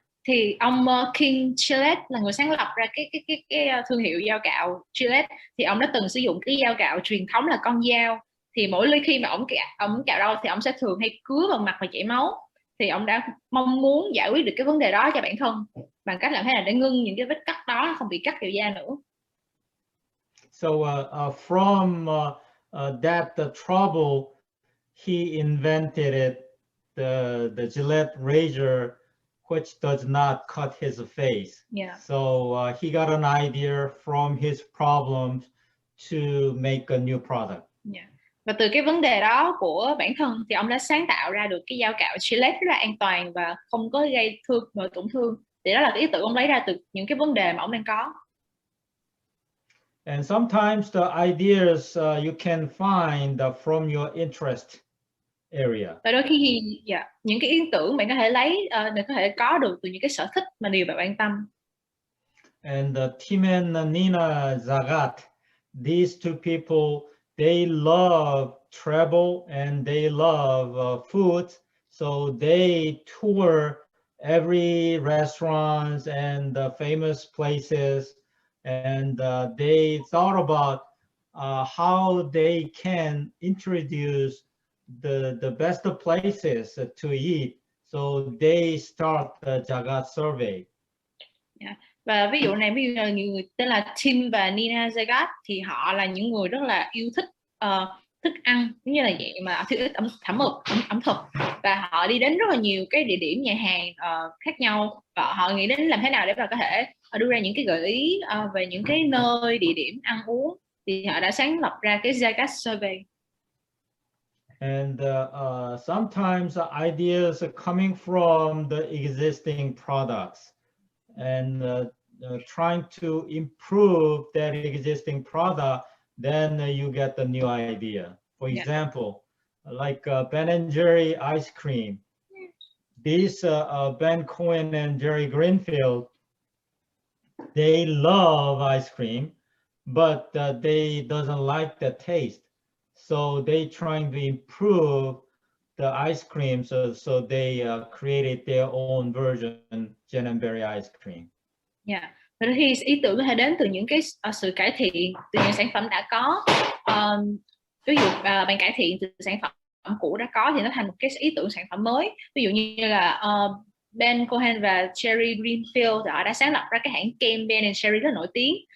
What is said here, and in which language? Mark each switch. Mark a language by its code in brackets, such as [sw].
[vi] Thì ông King Gillette là người sáng lập ra cái thương hiệu dao cạo Gillette. Thì ông đã từng sử dụng cái dao cạo truyền thống là con dao. Thì mỗi khi mà ông cạo râu thì ông sẽ thường hay cứa vào mặt và chảy máu. Thì ông đã mong muốn giải quyết được cái vấn đề đó cho bản thân bằng cách làm thế nào để ngưng những cái vết cắt đó không bị cắt vào da nữa. [en] So from that trouble, he invented it, the Gillette razor, which does not cut his face. Yeah. So he got an idea from his problems to make a new product. Yeah. [vi] Và từ cái vấn đề đó của bản thân thì ông đã sáng tạo ra được cái dao cạo Gillette rất là an toàn và không có gây tổn thương. Thì đó là cái ý tưởng ông lấy ra từ những cái vấn đề mà ông đang có. [en] And sometimes the ideas you can find from your interest area. [vi] Và đôi khi những cái ý tưởng bạn có thể bạn có thể có được từ những cái sở thích mà điều bạn quan tâm. [en] And Tim and Nina Zagat, these two people, they love travel and they love food, so they tour every restaurants and famous places, and they thought about how they can introduce the best places to eat. So they start the Jagat survey. [vi] Và ví dụ này, ví dụ là nhiều người tên là Tim và Nina Jagat thì họ là những người rất là yêu thích thức ăn, cũng như là dạng mà yêu thích ẩm thực, và họ đi đến rất là nhiều cái địa điểm nhà hàng khác nhau, và họ nghĩ đến làm thế nào để mà có thể đưa ra những cái gợi ý về những cái nơi địa điểm ăn uống, thì họ đã sáng lập ra cái Jagat survey. [en] And sometimes ideas are coming from the existing products, and trying to improve that existing product, then you get the new idea. For example, like Ben & Jerry ice cream. These Ben Cohen and Jerry Greenfield, they love ice cream, but they doesn't like the taste. So they trying to improve the ice cream, so they created their own version, Jenberry ice cream. [vi] Đôi khi ý tưởng có thể đến từ những cái sự cải thiện từ những sản phẩm đã có. Ví dụ bạn cải thiện từ sản phẩm cũ đã có thì nó thành một cái ý tưởng sản phẩm mới. Ví dụ như là Ben Cohen và Jerry Greenfield thì họ đã sáng lập ra cái hãng kem Ben & Jerry rất nổi tiếng.